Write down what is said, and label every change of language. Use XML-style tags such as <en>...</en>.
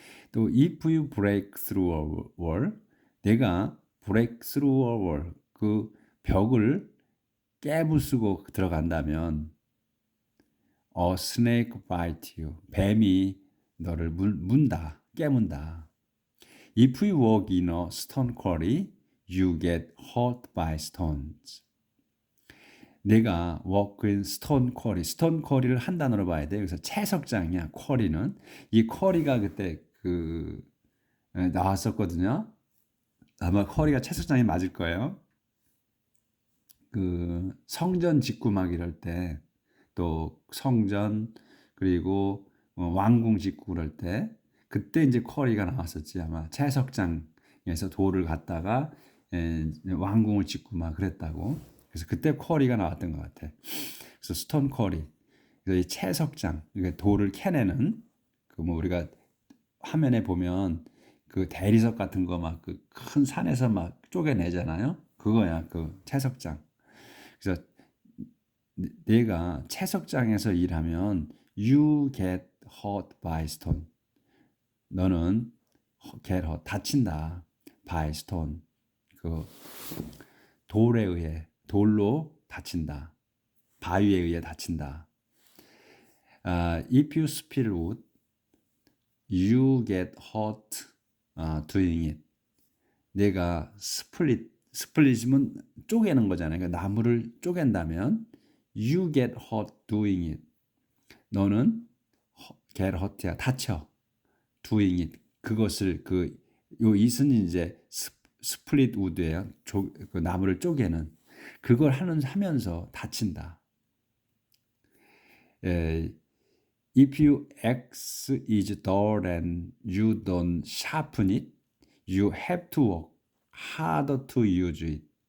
<ko>또</ko> <en>if you break through a wall,</en> <ko>내가</ko> <en>break through a wall,</en> <ko>그 벽을 깨부수고 들어간다면</ko> <en>a snake bite you,</en> <ko>뱀이 너를 문다, 깨문다.</ko> <en>If you walk in a stone quarry, you get hurt by stones.</en> <ko>내가</ko> <en>work in stone quarry.</en> <ko>stone quarry를 한 단어로 봐야 돼. 그래서 채석장이야. quarry는 이 quarry가 그때 나왔었거든요. 아마 쿼리가 채석장이 맞을 거예요. 그 성전 짓고 막 이럴 때, 또 성전 그리고 왕궁 짓고 그럴 때, 그때 이제 쿼리가 나왔었지. 아마 채석장에서 돌을 갖다가 왕궁을 짓고 막 그랬다고. 그래서 그때 쿼리가 나왔던 것 같아. 그래서 스톤 쿼리, 그래서 이 채석장, 이게 돌을 캐내는 그 뭐 우리가 화면에 보면 그 대리석 같은 거 막 그 큰 산에서 막 쪼개내잖아요. 그거야, 그 채석장. 그래서 내가 채석장에서 일하면</ko> <en>you get hurt by stone.</en> <ko>너는</ko> <en>get hurt,</en> <ko>다친다.</ko> <en>by stone.</en> <ko>그 돌에 의해, 돌로 다친다. 바위에 의해 다친다.</ko> <en>If you spill wood, you get hurt doing it.</en> <ko>내가 스플릿이면 쪼개는 거잖아요. 그러니까 나무를 쪼갠다면</ko> <en>you get hurt doing it.</en> <ko>너는</ko> <en>get hurt</en> <ko>야, 다쳐.</ko> <en>doing it.</en> <ko>그것을 요 it은 이제 스플릿 우드예요. 그 나무를 쪼개는 그걸 하면서 다친다.</ko> <en>If your axe is dull and you don't sharpen it, you have to work harder to use it.</en>